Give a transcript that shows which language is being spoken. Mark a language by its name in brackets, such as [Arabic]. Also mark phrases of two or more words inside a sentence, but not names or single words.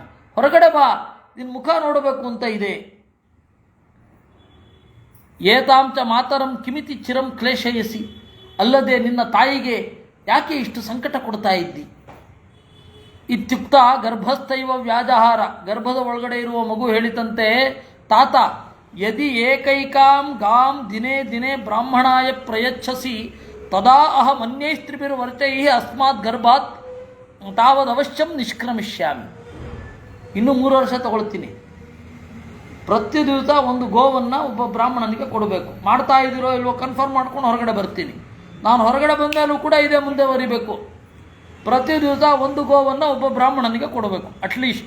[Kannada] ಹೊರಗಡೆ ಬಾ, ನಿನ್ನ ಮುಖ ನೋಡಬೇಕು ಅಂತ ಇದೆ. [Sanskrit] ಏತಾಂಚ ಮಾತರಂ ಕಿಮಿತಿ ಚಿರಂ ಕ್ಲೇಶಯಸಿ. [Kannada] ಅಲ್ಲದೆ ನಿನ್ನ ತಾಯಿಗೆ ಯಾಕೆ ಇಷ್ಟು ಸಂಕಟ ಕೊಡ್ತಾ ಇದ್ದಿ? [Sanskrit] ಇತ್ಯುಕ್ತ ಗರ್ಭಸ್ಥೈವ ವ್ಯಾಜಹಾರ. [Kannada] ಗರ್ಭದ ಒಳಗಡೆ ಇರುವ ಮಗು ಹೇಳಿತಂತೆ, [Sanskrit] ತಾತ ಯದಿ ಏಕೈಕಾಂ ಗಾಂ ದಿನೇ ದಿನೇ ಬ್ರಾಹ್ಮಣಾಯ ಪ್ರಯಚ್ಛಸಿ ತದಾ ಅಹಂ ಅನ್ಯೈಸ್ತ್ರಿಭಿರ್ವರ್ಚೈ ಅಸ್ಮಾತ್ ಗರ್ಭಾತ್ ತಾವದವಶ್ಯಂ ನಿಷ್ಕ್ರಮಿಷ್ಯಾಮಿ. [Kannada] ಇನ್ನು 3 ವರ್ಷ ತಗೊಳ್ತೀನಿ. ಪ್ರತಿ ದಿವಸ ಒಂದು ಗೋವನ್ನು ಒಬ್ಬ ಬ್ರಾಹ್ಮಣನಿಗೆ ಕೊಡಬೇಕು. ಮಾಡ್ತಾ ಇದ್ದೀರೋ ಇಲ್ವೋ ಕನ್ಫರ್ಮ್ ಮಾಡ್ಕೊಂಡು ಹೊರಗಡೆ ಬರ್ತೀನಿ. ನಾನು ಹೊರಗಡೆ ಬಂದಾಗಲೂ ಕೂಡ ಇದೇ ಮುಂದೆ ಬರೀಬೇಕು. ಪ್ರತಿ ದಿವಸ ಒಂದು ಗೋವನ್ನು ಒಬ್ಬ ಬ್ರಾಹ್ಮಣನಿಗೆ ಕೊಡಬೇಕು ಅಟ್ಲೀಸ್ಟ್.